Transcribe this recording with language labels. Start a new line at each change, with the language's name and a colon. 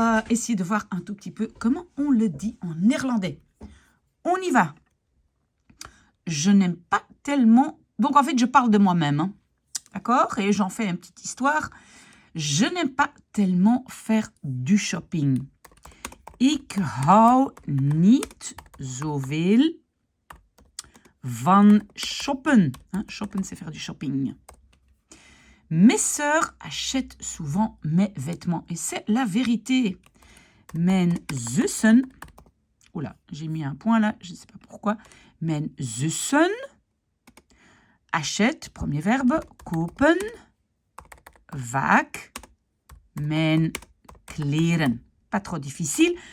French: Essayer de voir un tout petit peu comment on le dit en néerlandais. On y va. Je n'aime pas tellement... Donc en fait, je parle de moi-même. Hein. D'accord? Et j'en fais une petite histoire. Je n'aime pas tellement faire du shopping.
Dutch: Ik hou niet zoveel van shoppen.
French: Hein, shoppen, c'est faire du shopping. Mes sœurs achètent souvent mes vêtements. Et c'est la vérité.
Dutch: Mijn zussen...
French: Oula, j'ai mis un point là, je ne sais pas pourquoi.
Dutch: Mijn zussen
French: achètent, premier verbe,
Dutch: kopen, vaak, mijn kleren.
French: Pas trop difficile.